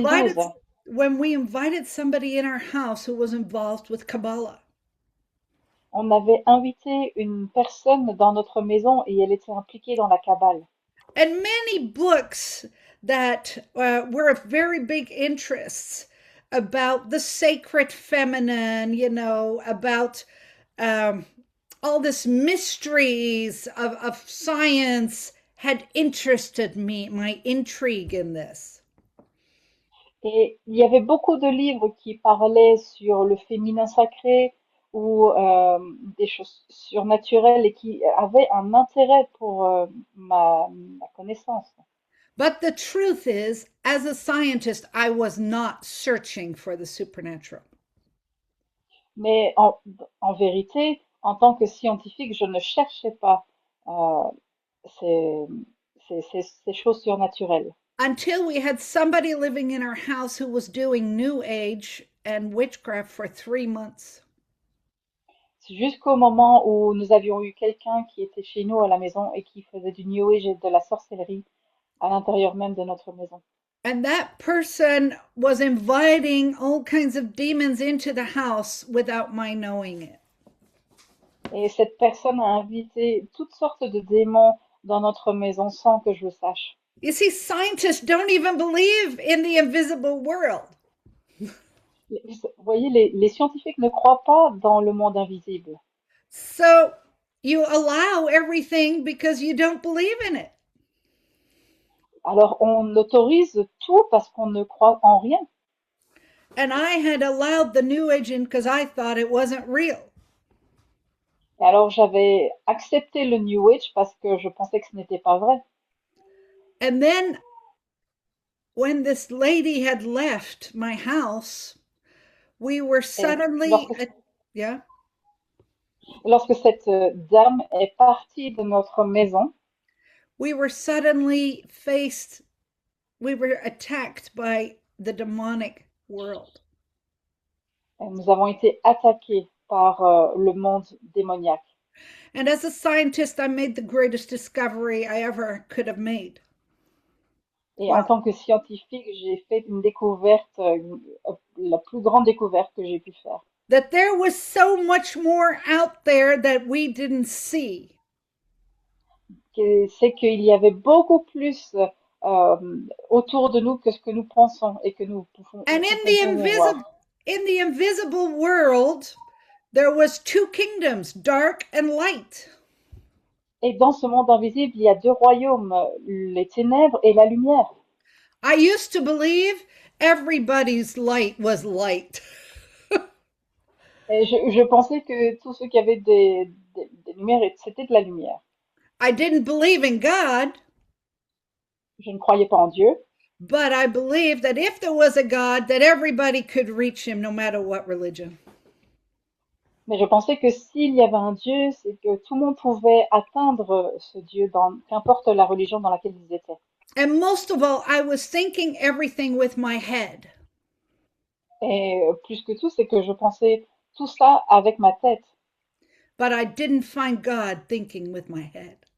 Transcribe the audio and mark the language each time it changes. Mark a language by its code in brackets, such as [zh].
[en] invited when we invited somebody in our house who was involved with Kabbalah. [fr] On avait invité une personne dans notre maison et elle était impliquée dans la Kabbale. [en] And many books that were of very big interests about the sacred feminine, you know, about um, all this mysteries of science had interested me, my intrigue in this. [fr] Et il y avait beaucoup de livres qui parlaient sur le féminin sacré ou des choses surnaturelles et qui avaient un intérêt pour ma connaissance. [en] But the truth is, as a scientist, I was not searching for the supernatural. [fr] Mais en vérité, en tant que scientifique, je ne cherchais pas euh, ces, ces choses surnaturelles. [en] Until we had somebody living in our house who was doing New Age and witchcraft for 3 months. [fr] C'est jusqu'au moment où nous avions eu quelqu'un qui était chez nous à la maison et qui faisait du New Age et de la sorcellerie à l'intérieur même de notre maison. [en] And that person was inviting all kinds of demons into the house without my knowing it. [fr] Et cette personne a invité toutes sortes de démons dans notre maison sans que je le sache. [en] You see, scientists don't even believe in the invisible world. [fr] Vous voyez, les scientifiques ne croient pas dans le monde invisible. [en] So you allow everything because you don't believe in it. [fr] Alors on autorise tout parce qu'on ne croit en rien. [en] And I had allowed the New Age in because I thought it wasn't real. [fr] Et alors j'avais accepté le New Age parce que je pensais que ce n'était pas vrai. [en] And then when this lady had left my house, we were [fr] Et [en] suddenly, [fr] lorsque, [en] yeah, [fr] lorsque cette dame est partie de notre maison, [en] we were suddenly faced, we were attacked by the demonic world. [fr] nous avons été attaqués par le monde démoniaque. [en] And as a scientist, I made the greatest discovery I ever could have made. [fr] Et en [en] Wow. [fr] tant que scientifique, j'ai fait une découverte, la plus grande découverte que j'ai pu faire. [en] That there was so much more out there that we didn't see. [fr] C'est qu'il y avait beaucoup plus autour de nous que ce que nous pensons et que nous pouvons, [en] And [fr] que nous pouvons voir. [en] in the invisible world, there was two kingdoms, dark and light. [fr] Et dans ce monde invisible, il y a deux royaumes, les ténèbres et la lumière. [en] I used to believe everybody's light was light. [fr] Et je pensais que tous ceux qui avaient des lumières, c'était de la lumière. [en] I didn't believe in God, [fr] Je ne croyais pas en Dieu, [en] but I believed that if there was a God, that everybody could reach him no matter what religion. [fr] mais je pensais que s'il y avait un Dieu, c'est que tout le monde pouvait atteindre ce Dieu, qu'importe la religion dans laquelle ils étaient. [en] And most of all, I was thinking everything with my head. [fr] Et plus que tout, c'est que je pensais tout ça avec ma tête, [en] But I didn't find God thinking with my head.